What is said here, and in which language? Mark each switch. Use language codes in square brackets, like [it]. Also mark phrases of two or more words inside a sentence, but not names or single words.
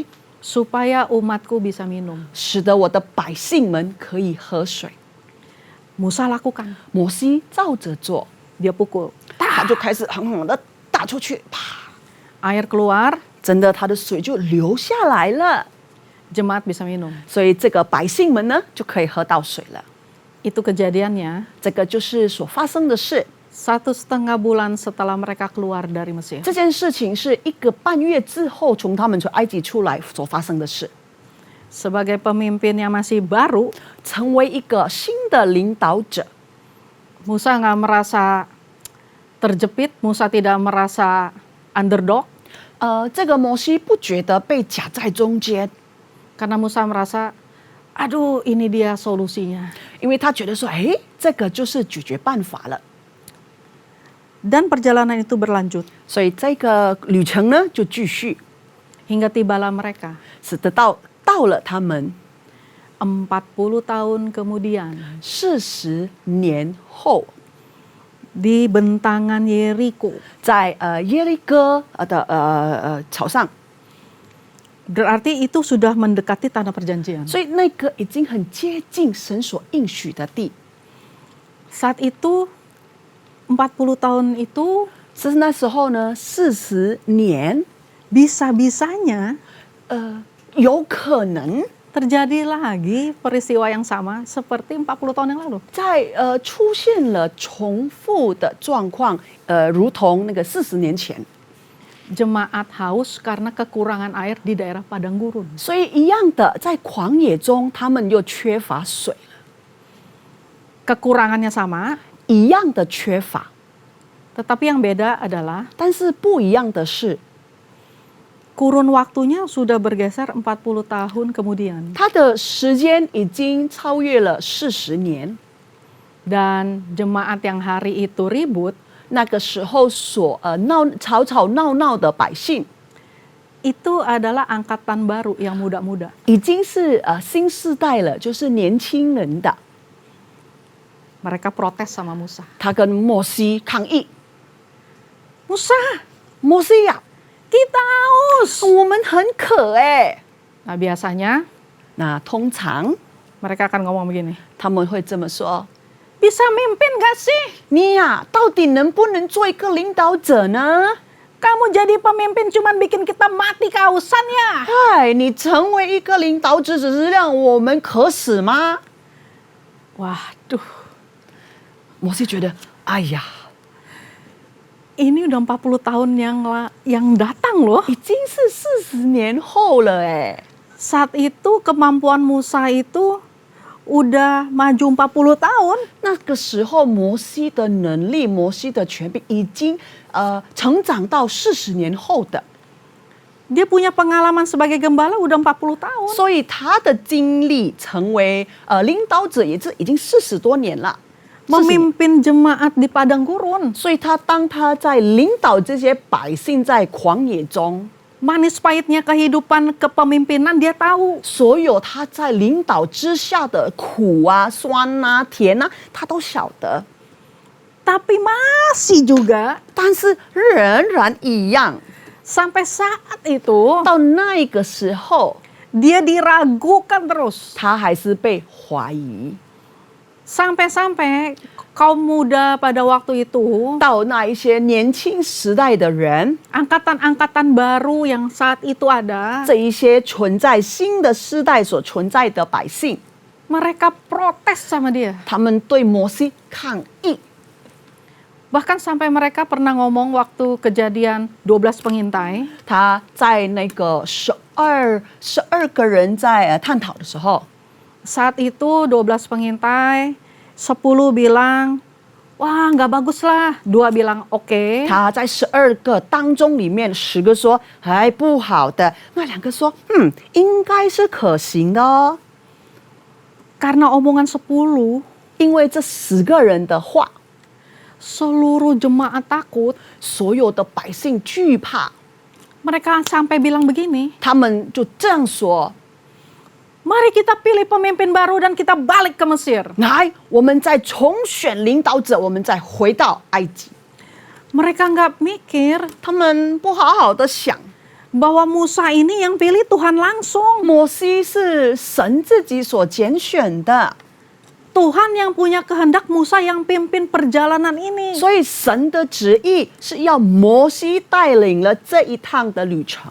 [id] Supaya umatku bisa minum. [zh] 使得我的百姓们可以喝水。 [id] Musa lakukan. [zh] 摩西照着做， [id] Dia pukul. [zh] 他就开始狠狠的打出去，啪， [id] Air keluar, [zh] 真的他的水就流下来了， [id] jemaat bisa minum. [zh] 所以这个百姓们呢就可以喝到水了。 [id] Itu kejadiannya [zh] 这个就是所发生的事。 [id] 1,5 bulan setelah mereka keluar dari Mesir. [zh] 这件事情是1个半月之后从他们从埃及出来所发生的事。 [id] Sebagai pemimpin yang masih baru, [zh] 成为一个新的领导者， [id] Musa nggak merasa terjepit, Musa tidak merasa underdog, [zh] 这个摩西不觉得被夹在中间， [id] karena Musa merasa, aduh ini dia solusinya. [zh] 因为他觉得说，哎，这个就是解决办法了。 [id] Dan perjalanan itu berlanjut [zh] 所以这个旅程呢就继续， [id] hingga tibalah mereka. [zh] 使得到了他们 [id] 40 tahun kemudian [zh] 40 年后， [id] di bentangan Yeriko. [zh] 在耶利哥的草上， [id] Berarti itu sudah mendekati tanah perjanjian. [zh] 所以那个已经很接近神所应许的地。 [id] Saat itu 40 tahun itu [zh] 是那时候呢，40年， [id] bisa-bisanya [zh] 有可能 [id] terjadi lagi peristiwa yang sama seperti 40 tahun yang lalu. [zh] 在出现了重复的状况，如同那个40年前， [id] Jemaat haus karena kekurangan air di daerah padang gurun. [zh] 所以一样的，在旷野中他们又缺乏水了， [id] Kekurangannya sama, [zh] 一样的缺乏， [id] tetapi yang beda adalah [zh] 但是不一样的是， [id] kurun waktunya sudah bergeser 40 tahun kemudian. [zh] 它的时间已经超越了40年。 [id] Dan jemaat yang hari itu ribut, [zh] 那个时候所吵吵闹闹的百姓， [id] itu adalah angkatan baru yang muda-muda. [zh] 已经是新世代了，就是年轻人的。 [id] Mereka protes sama Musa. [zh] 他跟摩西抗议， [id] Musa, [zh] 摩西呀、 [id] kita haus. [zh] 我们很渴哎。 [id] Nah biasanya [zh] 那通常 [id] mereka akan ngomong begini. [zh] 他们会这么说： [id] Bisa mimpin gak sih? [zh] 你呀、到底能不能做一个领导者呢？ [id] Kamu jadi pemimpin cuman bikin kita mati kehausan ya? [zh] 嗨，你成为一个领导者，只是让我们渴死吗？ [id] Waduh, [zh] 摩西觉得，哎呀， [id] ini udah 40 tahun yang datang loh. [zh] 已经是40年后了哎。 [id] Saat itu kemampuan Musa itu udah maju 40 tahun. [zh] 那个时候，摩西的能力、摩西的权柄已经成长到40年后的， [id] Dia punya pengalaman sebagai gembala udah 40 tahun. [zh] 所以他的经历成为领导者也是已经40多年了。40年 [id] Memimpin jemaat di padang gurun. [zh] 所以当他在领导这些百姓在旷野中， [id] Manis pahitnya kehidupan kepemimpinan dia tahu. [zh] 所有他在领导之下的苦啊、酸啊、甜啊，他都晓得。 [id] Tapi masih juga [zh] 但是仍然一样， [id] sampai saat itu [zh] 到那个时候， [id] dia diragukan terus. [zh] 他还是被怀疑。 [id] Sampai-sampai kaum muda pada waktu itu, [zh] 到那一些年轻时代的人， [id] angkatan-angkatan baru yang saat itu ada, [zh] 这一些存在新的时代所存在的百姓， [id] mereka protes sama dia. [zh] 他们对摩西抗议。 [id] Bahkan sampai mereka pernah ngomong waktu kejadian 12 pengintai, [zh] 他在那个12个人在探讨的时候， [id] saat itu 12 pengintai, 10 bilang, wah nggak bagus lah, 2 bilang oke. [zh] 他在12个当中里面10个说还不好的，那2个说应该是可行的哦。 [id] Karena omongan 10, [zh] 因为这10个人的话， [id] seluruh jemaat takut. [zh] 所有的百姓惧怕， [id] Mereka sampai bilang begini, [zh] 他们就这样说： [id] Mari kita pilih pemimpin baru dan kita balik ke Mesir. [zh] 来，我们再重选领导者，我们再回到埃及。 [id] Mereka nggak mikir [zh] 他们不好好的想， [id] bahwa Musa ini yang pilih Tuhan langsung. [zh] 摩西是神自己所拣选的， [id] Tuhan yang punya kehendak Musa yang pimpin perjalanan ini. [zh] 所以神的旨意是要摩西带领了这一趟的旅程。